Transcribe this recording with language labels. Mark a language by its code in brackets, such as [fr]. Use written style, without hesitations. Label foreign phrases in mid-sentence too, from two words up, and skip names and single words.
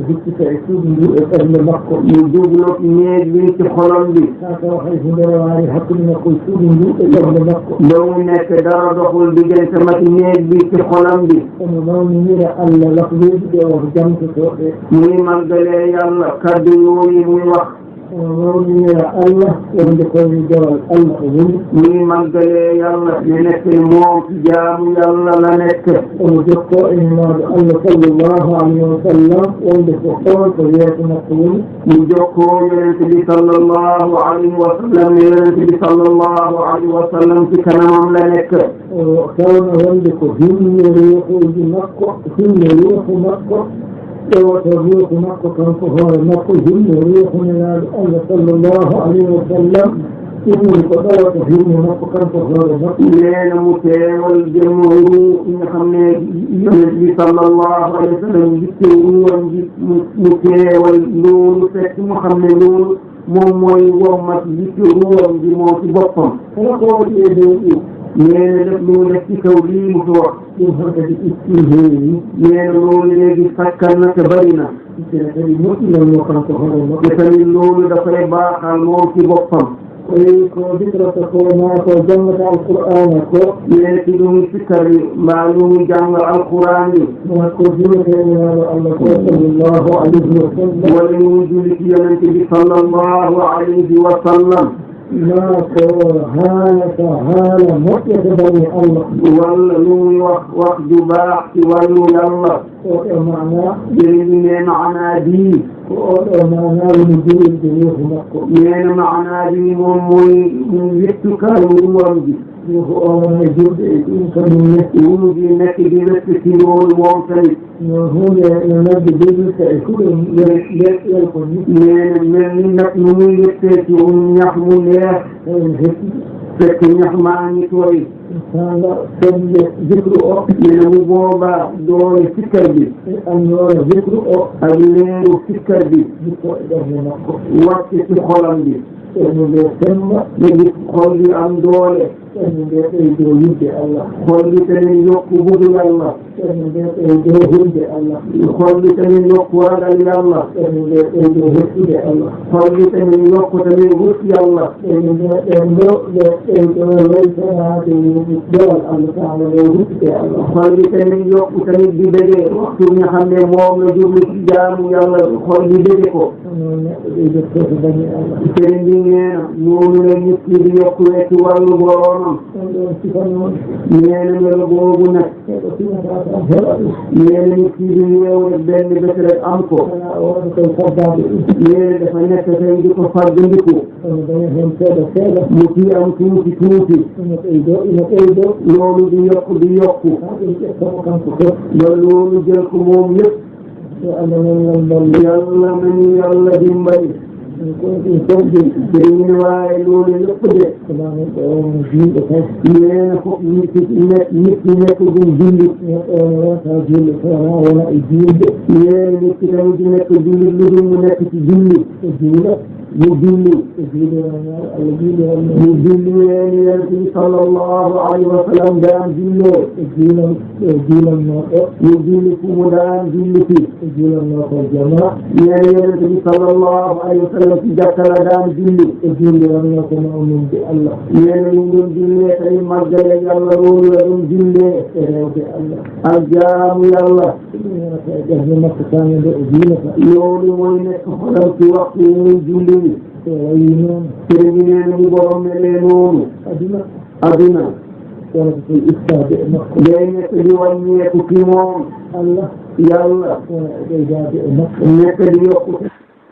[wo] mu jublu néeg bi ci xolam bi ba mu nekk dara doxul diggante mag néeg bi ci xolam bi muy màggalee yàlla kaddu yooyu muy wax [ff] Allah wonde koye jawal Allah o woni [wo] ni màggalee yàlla ne nekk moom ci jaamu yàlla la nekk [ff] omo jokko e maɗo Allah [ar] صلى الله عليه وسلم [ff] wonde ko on ko yeeso makko woni [wo] mu jokkoo yonente bi [ar] صلى الله عليه وسلم [wo] ne yonente bi [ar] صلى الله عليه وسلم [wo] ci kanamam la nekk [ff] tawno wonde ko hinni ruuhuji makko hinni ruuhu makko ƴewoto ruuhu makko kanko hoore makko hinni ruuhu nenaaɗo Allah [ar] صلى الله عليه وسلم [ff] ɗumni ko ɗowoto hinni makko kanko hoore makko [wo] neena mu teewal jëmm ruu nga xam ne yonente bi [ar] صلى الله عليه وسلم [wo] jitte ruuwam ji mu teewal loolu fekk mu xam ne loolu moom mooy wommat jitte ruuwam ji moom ci boppam [ff] kala ko waɗi e dow ɗum [wo] neena def lu def ci kaw lii mu fi wax [ff] ɗum hokkadi itti heewi [wo] neena loolu léegi sakkan na te bari na [ff] ene kadi moƴƴinanmo kanko hoore makko [wo] te tamit loolu dafay baaxal moom ci boppam [ff] eyi ko dikrata ko ma ko jangata alqur'ana ko [wo] neena ci ɗum sikkari mbaa lu mu jàng alquran yi [ff] ma ko juletenaɗo Allah ko [ar] صلى الله عليه وسلم [wo] wala mu julli ci yonente bi [ar] صلى الله عليه وسلم [ff] ma ko haalata haala moƴƴata bani Allah [wo] walla lu muy wax ju baax ci wàllu yàlla [ff] o e mana [wo] jëriñu ne maanaa bii [ff] ko oɗo mana woni jurinde ruuhu makko [wo] neena maanaa bii moom mooy wettukaayu ruwam ji [ff] ruuhu o wona jurde e ɗum kamin netti [wo] wunu ji nekk di wettiti loolu moom tamit [ff] no hunde no nabde jurdirta e fuɗum leɗɗel ko ni [wo] neena mel ni nag nu muy wettee ci ñax mu neex [ff] en hetti [wo] fekk ñax maa ngi tooy [ff] sanga sembe zikru o [wo] neena mu boobaa doole sikkar bi [ff] e annoora zikru o [wo] ak leeru sikkar bi [ff] jikko e ɓerde makko [wo] wàcce ci xolam bi [ff] ɓerde nde semba [wo] léegi xol bi am doole [ff] ɓerde nde ɓeydo yidde Allah [wo] xol bi tamit yokku bëgg yàlla [ff] ɓerde nde ɓeydo hulde Allah [wo] xol bi tamit yokku ragal yàlla [ff] ɓerde nde ɓeydo hettude Allah [wo] xol bi tamit yokku tamit rus yàlla [ff] ɓerde nde ɓeydo ɓeydo waytanaade jawal [ar] الله تعالى [ff] nde huttude Allah [wo] xol bi tamit yokku tamit di bëgge waxtu nga xam ne moom la jublu ci jaamu yàlla xol bi bëgge ko [ff] noon neɗɗo ɓeydottoo bani Allah [wo] sëriñ bi nee na noonu la nit ki di yokku ci wàllu boroomam [ff] on ɗon sifa noon [wo] nee na melo boobu nag [ff] eɗo finata tan heɓa ɗum [wo] nee na nit ki di yeewu rek benn bés rek am ko [ff] wona wonde koye faddaade ɗum [wo] nee na dafa nekk tey di ko fàggandiku [ff] ono daña heen seeɗa seeɗa [wo] mu ci am tuuti [ff] ino ɓeydo [wo] loolu di yokku [ff] haa ɗum ƴettamo kanko fof [wo] ba loolu jël ko moom yëpp [ff] yo Allah nanngal mballe [wo] yàlla nañu yàlla dimbali [ff] kono ɗum fof ɗum [wo] dañu waaye loolu lépp de [ff] koma neɗɗo on julɗo tan [wo] nee na fof nit ki nekk ɗum julli [ff] neɗɗo on wonata julɗo tona wona e juulde [wo] nee na nit ki tamit di nekk julli lu dul mu nekk ci julli [ff] e juula [wo] mu julli [ff] e juude wonnaɗo Allah juude wonno [wo] mu julli weeni yonent bi [ar] صلى الله عليه وسلم [wo] daan jullee [ff] e juulannoɗo [wo] mu julli fu mu daan julli fi [ff] e juulanno ko jama [wo] nee na yonent bi [ar] صلى الله عليه وسلم [wo] ci jàkka la daan julli [ff] e juulde wonno ko mawnude Allah [wo] nee na ñu doon jullee tey màggale yàlla loolu la doon jullee [ff] e rewde Allah [wo] ak jaamu yàlla [ff] ɗum wonata e ɓerde makko tane nde o juulata [wo] loolu mooy nekk xolam ci waxtu muy julli [ff] so wayi noon [wo] sëriñ bi nee na mu borom melee noonu aduna [ff] wonata koye ittade e makko [wo] day nekk di wàññeeku ci moom [ff] Allah [wo] yàlla [ff] wona e ɓeydade e makko [wo] nekk di yokku